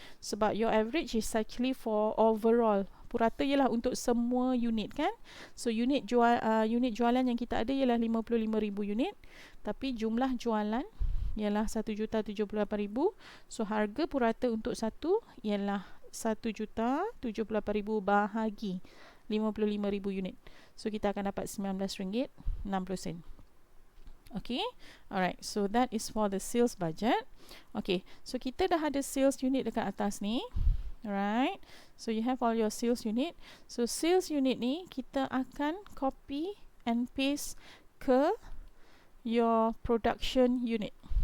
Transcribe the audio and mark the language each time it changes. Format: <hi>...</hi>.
<ms>Sebab</ms> <en>your average is actually for overall.</en> <ms>Purata ialah untuk semua unit kan. So unit jualan yang kita ada ialah 55,000 unit, tapi jumlah jualan ialah 1,78,000. So harga purata untuk satu ialah 1,78,000 bahagi 55,000 unit. So kita akan dapat RM19.60.</ms> <en>Okay, alright, so that is for the sales budget. Okay, so</en> <ms>kita dah ada sales unit dekat atas ni.</ms> <en>Alright, so you have all your sales unit. So sales unit</en> <ms>ni kita akan</ms> <en>copy and paste ke your production unit.</en>